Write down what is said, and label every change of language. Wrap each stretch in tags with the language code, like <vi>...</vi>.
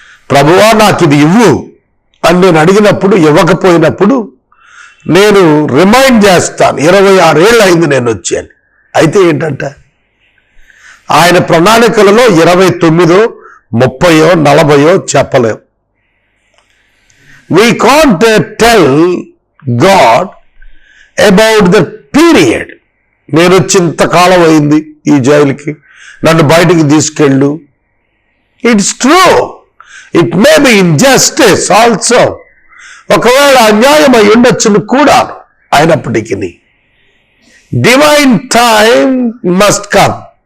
<te>ప్రభువా నాకు ఇది ఇవ్వు అని నేను అడిగినప్పుడు, ఇవ్వకపోయినప్పుడు నేను రిమైండ్ చేస్తాను, 26 ఏళ్ళు అయింది నేను వచ్చాను. అయితే ఏంటంట, ఆయన ప్రణాళికలలో 29, 30, 40 చెప్పలేం.</te> <en>We can't tell God about the period.</en> <te>నేను వచ్చి ఇంతకాలం అయింది ఈ జైలుకి, నన్ను బయటికి తీసుకెళ్ళు.</te> <en>It's true, it may be injustice also.</en> <te>ఒకవేళ అన్యాయం అయి ఉండొచ్చును కూడా. అయినప్పటికీ</te> <en>Divine time must come.</en>